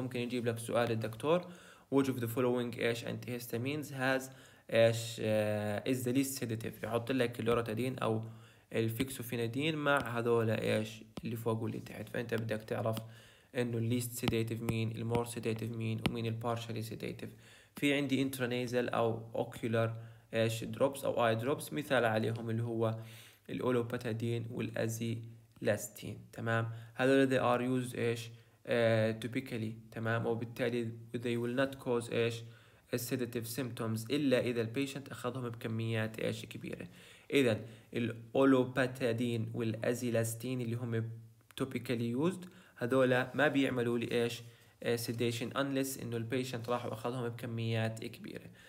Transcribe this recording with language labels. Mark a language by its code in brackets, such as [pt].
[ar] ممكن يجيب لك سؤال الدكتور [en] which of the following [ar] ايش antihistamines has ايش is the least sedative، يحط لك اللوراتادين او الفيكسوفينادين مع هذول ايش اللي فوق واللي تحت، فانت بدك تعرف انه الليست سيداتيف مين، المور سيداتيف مين، ومين البارشلي سيداتيف. في عندي انترانيزل او اوكيولار ايش دروبس او اي دروبس، مثال عليهم اللي هو الاولوباتادين والازيلاستين. تمام. [en] هذول they are used ايش typically. [ar] تمام. وبالتالي [en] they will not cause [ar] ايش sedative symptoms الا اذا البيشنت اخذهم بكميات ايش كبيره. اذا الاولوباتادين والازيلاستين اللي هم [en] typically used [ar] هذول ما بيعملوا لي ايش sedation unless انه البيشنت راح واخذهم بكميات كبيره.